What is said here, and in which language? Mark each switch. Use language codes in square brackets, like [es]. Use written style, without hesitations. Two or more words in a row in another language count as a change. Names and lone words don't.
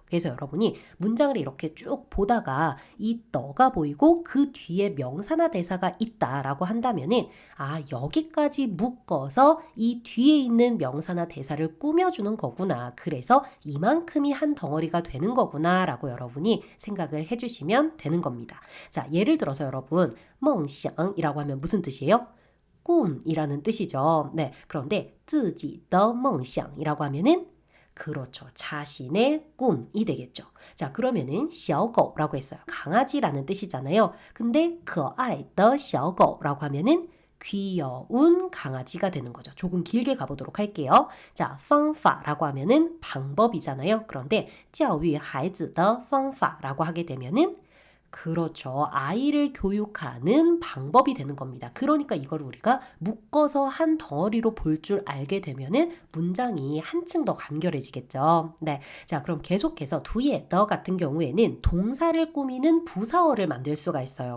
[ko] 그래서 여러분이 문장을 이렇게 쭉 보다가 이 더가 보이고 그 뒤에 명사나 대사가 있다라고 한다면은 여기까지 묶어서 이 뒤에 있는 명사나 대사를 꾸며주는 거구나. 그래서 이만큼이 한 덩어리가 되는 거구나 라고 여러분이 생각을 해주시면 되는 겁니다. 자, 예를 들어서 여러분 梦想이라고 하면 무슨 뜻이에요? 꿈이라는 뜻이죠. 네, 그런데 [zh] 自己的梦想 [ko] 이라고 하면은 그렇죠. 자신의 꿈이 되겠죠. 자, 그러면은 小狗라고 했어요. 강아지라는 뜻이잖아요. 근데 [zh] 可爱的小狗 [ko] 라고 하면은 귀여운 강아지가 되는 거죠. 조금 길게 가보도록 할게요. 자, 方法라고 하면은 방법이잖아요. 그런데 [zh] 教育孩子的方法 [ko] 라고 하게 되면은 그렇죠. 아이를 교육하는 방법이 되는 겁니다. 그러니까 이걸 우리가 묶어서 한 덩어리로 볼 줄 알게 되면은 문장이 한층 더 간결해지겠죠. 네. 자, 그럼 계속해서 두의 더 같은 경우에는 동사를 꾸미는 부사어를 만들 수가 있어요.